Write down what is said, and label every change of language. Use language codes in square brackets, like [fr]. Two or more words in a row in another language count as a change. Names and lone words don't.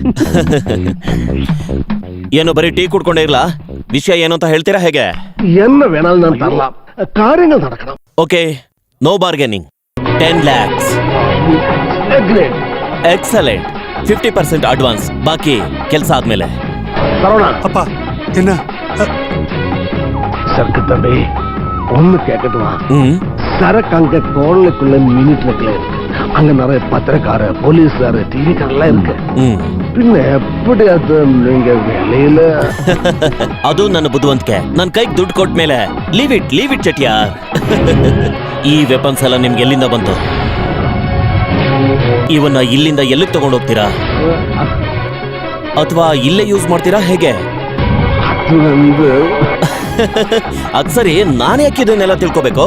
[kn] ಏನು ಬರೀ ಟೀ ಕುಡ್ಕೊಂಡೇ ಇರ್ಲಾ? ವಿಷಯ ಏನು ಅಂತ ಹೇಳ್ತೀರಾ ಹೇಗೆ? [en] okay, no bargaining. 10 lakhs. ಎಕ್ಸಲೆಂಟ್. [kn] 50% ಅಡ್ವಾನ್ಸ್, ಬಾಕಿ ಕೆಲಸ ಆದ್ಮೇಲೆ. [ta] ಅಪ್ಪ என்ன சரக்கு தம்பி ஒண்ணு கேட்கட்டுமா? சரக்கு அங்க கோளுக்குள்ள மினிட்ல அங்க நிறைய பத்திரக்கார, போலீஸ்கார, டிவிக்காரெல்லாம் இருக்கு. பின்ன எப்படி அது நீங்க வெளியில? [kn] ಅದು ನನ್ನ ಬುದ್ಧಿವಂತಿಕೆ. ನನ್ ಕೈಗೆ ದುಡ್ಡು ಕೊಟ್ಟ ಮೇಲೆ [en] leave it [kn] ಚೆಟ್ಟಿಯಾರ್. ಈ ವೆಪನ್ಸ್ ಎಲ್ಲ ನಿಮ್ಗೆ ಎಲ್ಲಿಂದ ಬಂತು? ಇವನ್ನ ಇಲ್ಲಿಂದ ಎಲ್ಲಿಗೆ ತಗೊಂಡು ಹೋಗ್ತೀರಾ? ಅಥವಾ ಇಲ್ಲೇ ಯೂಸ್ ಮಾಡ್ತೀರಾ ಹೇಗೆ? ಅದ್ ಸರಿ, ನಾನು ಯಾಕೆ ಇದನ್ನೆಲ್ಲ ತಿಳ್ಕೋಬೇಕು?